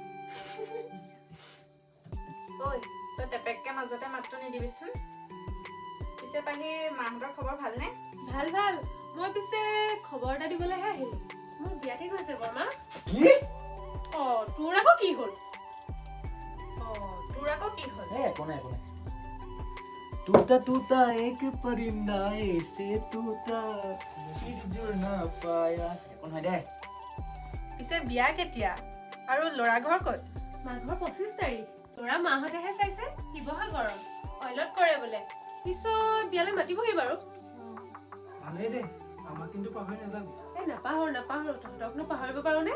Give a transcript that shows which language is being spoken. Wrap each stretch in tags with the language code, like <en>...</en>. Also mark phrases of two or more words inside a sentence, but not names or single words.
<as>তই টেপেককে মাজতে মাতটো নিদিবিচোন পিছে পাহি মাহঁতৰ খবৰ ভালনে ভাল মই পিছে খবৰ এটা দিবলৈহে আহিলো মোৰ বিয়া ঠিক হৈছে বৰ্মা কি তোৰ আকৌ কি হ'ল একো নাই</as> <hi>टूटा टूटा एक परिंदा ऐसे टूटा फिर जुड़ ना पाया</hi> <as>একো নহয় দে পিছে বিয়া কেতিয়া আৰু লৰা ঘৰ ক'ত মাঘৰ 25 তাৰিখ লৰা মাহতেহে চাইছে শিৱসাগৰত অইলত কৰে বোলে পিছত বিয়ালৈ মাতিবহি বাৰু ভালেই দে আমাক কিন্তু পাহৰি নাযাবি নাপাহৰো তহঁতকনো পাহৰিব পাৰো নে</as>